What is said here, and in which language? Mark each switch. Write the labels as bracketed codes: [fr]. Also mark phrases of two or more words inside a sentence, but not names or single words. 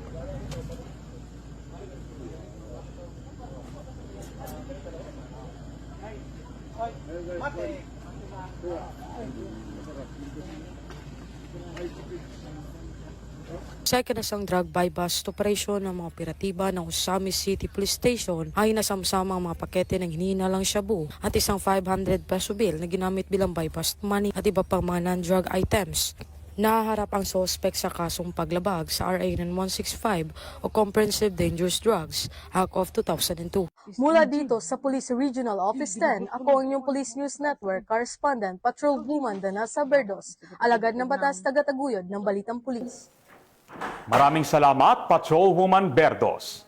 [tl] Sa ikinasang [en] drug buy-bust operation [tl] ng mga operatiba ng Ozamis City Police Station ay nasamsama ang mga pakete ng hinihinalang shabu at isang [en] 500 peso bill [tl] na ginamit bilang [en] buy-bust money [tl] at iba pang mga [en] non-drug items. [tl] nahaharap ang sospek sa kasong paglabag sa RA 9165 o Comprehensive Dangerous Drugs Act of 2002. Mula dito sa Police Regional Office 10, ako ang inyong Police News Network Correspondent Patrolwoman Danasa Berdos, alagad ng batas tagataguyod ng Balitang Pulis. Maraming salamat, Patrolwoman Berdos.